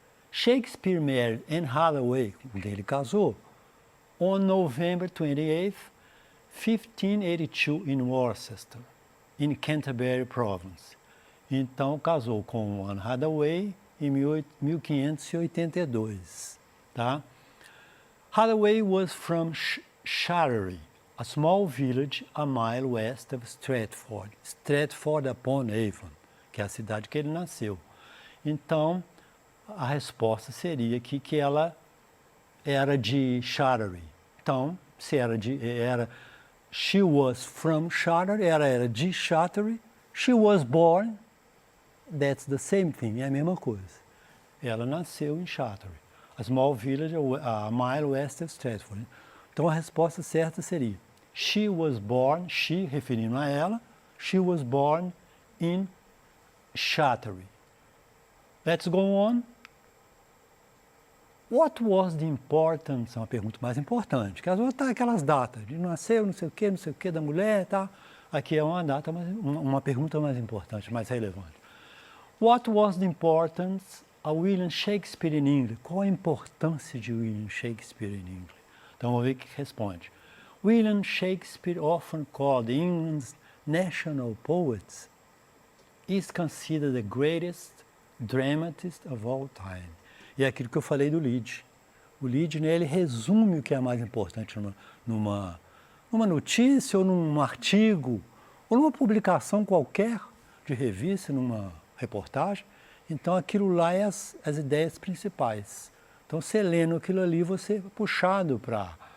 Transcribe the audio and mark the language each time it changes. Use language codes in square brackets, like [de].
[en] Shakespeare married Anne Hathaway, [pt] com quem ele casou, [en] on November 28th, 1582, in Worcester, in Canterbury Province. [pt] Então, casou com Anne Hathaway em 1582. [en] Tá? Hathaway was from Shattery, a small village a mile west of Stratford-upon-Avon, [pt] que é a cidade que ele nasceu. Então, a resposta seria aqui que ela era de Shattery. Então, se era [en] she was from Shattery, [pt] ela era de Shattery. [en] She was born, that's the same thing, [pt] é a mesma coisa. Ela nasceu em Shattery, [en] a small village a mile west of Stratford. [pt] Então, a resposta certa seria [en] she was born, she, [pt] referindo a ela, [en] she was born in Shattery. Let's go on. What was the importance? [pt] É uma pergunta mais importante, que as outras aquelas datas, de nasceu, não sei o que, da mulher, tá? Aqui é uma data, uma pergunta mais importante, mais relevante. [en] What was the importance of William Shakespeare in England? [pt] Qual a importância de William Shakespeare in England? Então, vamos ver o que responde. [en] William Shakespeare, often called England's national poet, is considered the greatest dramatist of all time. [pt] E é aquilo que eu falei do Lied. O Lied, né, ele resume o que é mais importante numa notícia, ou num artigo, ou numa publicação qualquer de revista, numa reportagem. Então, aquilo lá é as ideias principais. Então, você lendo aquilo ali, você é puxado para...